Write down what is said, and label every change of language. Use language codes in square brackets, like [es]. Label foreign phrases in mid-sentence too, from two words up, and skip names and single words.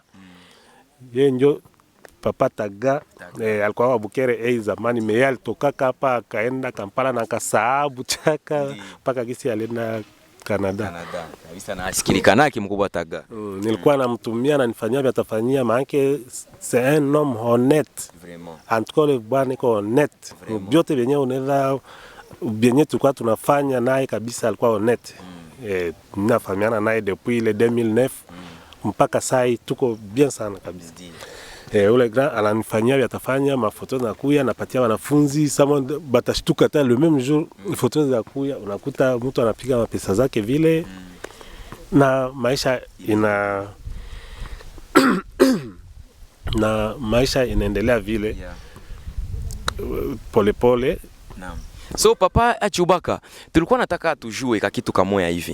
[sw] Yeye ndio Papa Taga. Alikuwa wa Bukere zamani, mimi alitoka hapa akaenda Kampala na akasaabu chaka mpaka kisi alienda Canada. Kabisa na asikilikanaki mkubwa Taga. Nilikuwa namtumia na nifanyia vya tafanyia, maana [fr] c'est un homme honnête. Vraiment. En tout cas le [sw] bwana iko [fr] honnête. [sw] Byote benye unaweza benye tulikuwa tunafanya naye kabisa alikuwa honnête. Ninafahamiana naye [fr] depuis le [sw] 2009 mpaka sasa tuko bien sana kabisa. Ule grand ananifanyia vya tafanya mafoto na kuya napatia wanafunzi, sama batashtuka hata [fr] le même jour [sw] foto za kuya, unakuta mtu anapiga mapesa zake vile na maisha na maisha inaendelea vile pole. Naam. So Papa Chubaka, tulikuwa nataka tujue kitu kamoya hivi.